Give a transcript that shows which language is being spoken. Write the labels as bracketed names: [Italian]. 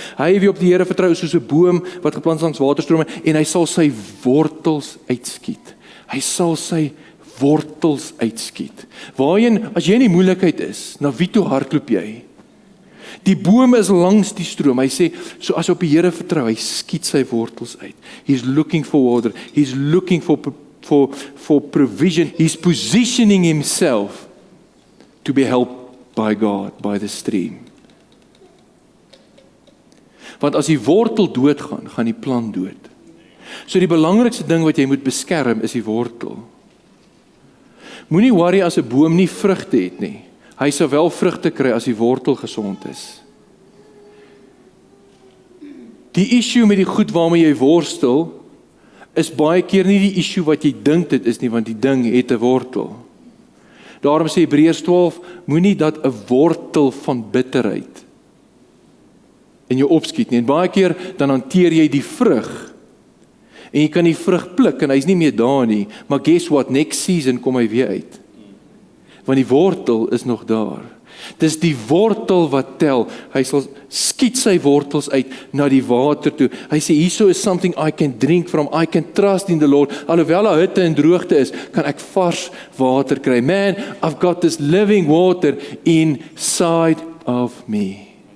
[Afrikaans] Hy wie op die Here vertrou soos 'n boom wat geplant langs waterstrome en hy sal sy wortels uitskiet. Hy sal sy wortels uitskiet. Waarheen, as jy in die moeilikheid is, na wie toe hardloop jy? Die boom is langs die stroom. Hy sê, so as op die Here vertrou, hy skiet sy wortels uit. [English] He's looking for water. He's looking for provision. He's positioning himself to be helped by God, by the stream. [Afrikaans] Want as die wortel doodgaan, gaan die plant dood. So die belangrikste ding wat jy moet beskerm is die wortel. Moenie worry as 'n boom nie vrugte het nie. Hy sal wel vrugte kry as die wortel gesond is. Die issue met die goed waarmee jy worstel, is baie keer nie die issue wat jy dink dit is nie, want die ding het 'n wortel. Daarom sê Hebreërs 12, moenie dat 'n wortel van bitterheid in jou opskiet nie. En baie keer dan hanteer jy die vrug. En jy kan die vrug pluk en hy's nie meer daar nie, maar [English] guess what, next season [Afrikaans] kom hy weer uit. Want die wortel is nog daar. Dis die wortel wat tel. Hy sal skiet sy wortels uit na die water toe. Hy sê, hierso is [English] something I can drink from, I can trust in the Lord. [Afrikaans] Alhoewel daar hitte en droogte is, kan ek vars water kry. [English] Man, I've got this living water inside of me.